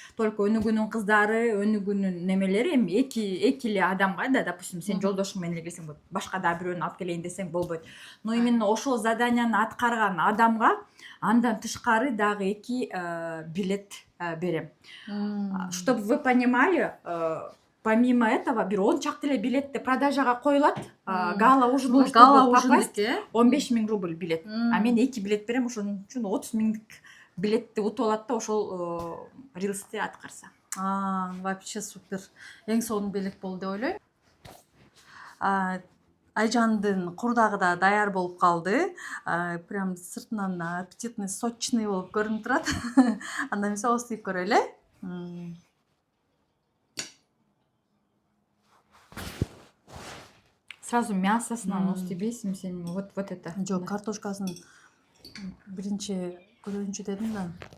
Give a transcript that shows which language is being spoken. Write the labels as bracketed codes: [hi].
[ky] Только өнүгүүнүн кыздары, өнүгүүнүн немелери эми эки эле адамга да, [ru] допустим, [ky] сен жолдошуң менен эле келсең болот. Башка да бирөөнү алып келейин десең болбойт. [ru] Но именно [ky] ошол заданияны аткарган адамга андан тышкары дагы 2 билет берем. [ru] Чтобы вы понимали, помимо этого, [ky] бир 10 чакты эле билетти продажага коюлат. [ru] Гала ужин попасть 15 000 рубль билет. [ky] А мен 2 билет берем, ошон үчүн 30 000 билетти утуп алат да ошол Reels'ти аткарса. [ru] Вообще супер. [ky] Эң сонун белек болду деп ойлойм. Айжандын курдагы да даяр болуп калды. Прям сыртынан [ru] аппетитный, сочный [ky] болуп көрүнүп турат. Анда эмесе оступ көрөлү. Сразу мясосунан остебейсиң сен, [ru] вот это. [ky] Жок, картошкасын биринчи көрөйүнчү дедим да.